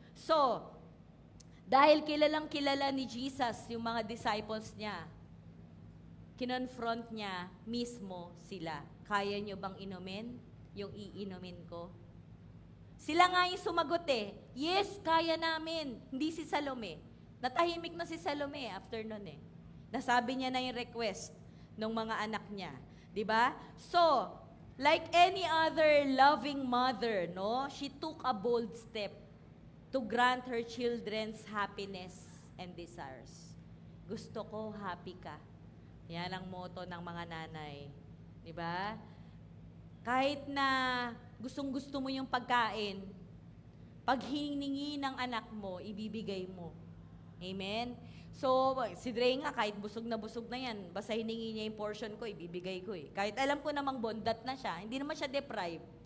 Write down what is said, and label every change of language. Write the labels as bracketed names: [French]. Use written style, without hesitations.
[Filipino] So, dahil kilala ni Jesus yung mga disciples niya, kinonfront niya mismo sila. Kaya niyo bang inumin yung iinumin ko? Sila nga yung sumagot Yes, kaya namin. Hindi si Salome. Natahimik na si Salome after nun Nasabi niya na yung request ng mga anak niya. Diba? [English] So, like any other loving mother, she took a bold step to grant her children's happiness and desires. [Filipino] Gusto ko, happy ka. Yan ang motto ng mga nanay. Diba? Kahit na gustong-gusto mo yung pagkain, pag hiningi ng anak mo, ibibigay mo. Amen? So, si Dre nga, kahit busog na yan, basta hiningi niya yung portion ko, ibibigay ko Kahit alam ko namang bondat na siya, hindi naman siya deprived.